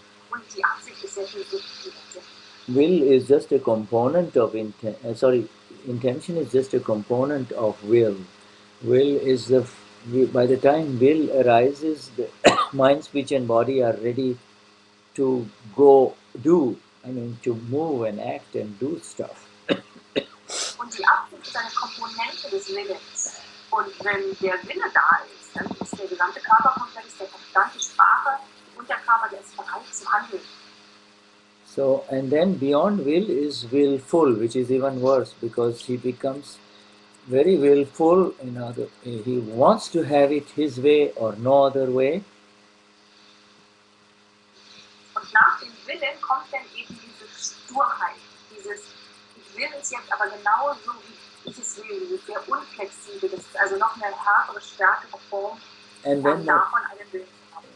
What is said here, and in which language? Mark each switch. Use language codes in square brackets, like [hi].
[de] Und die Absicht ist sehr viel subtiler. [en] Will is just a component of intention is just a component of will. Will is by the time will arises, the mind, speech and body are ready to go do, to move and act and do stuff. [de] Und die Absicht ist eine Komponente des Willens. Und wenn der Wille da ist, dann ist der gesamte Körper komplett, ist der Verstand, die Sprache und der Körper, der ist bereit zu handeln. [en] So, and then beyond will is willful, which is even worse, because he becomes very willful. He wants to have it his way or no other way. [de] Und nach dem Willen kommt dann eben diese Sturheit, dieses ich will es jetzt aber genau so, wie ich es will, dieses sehr unflexibel, das ist also noch eine härtere, stärkere Form, davon einen Willen zu haben.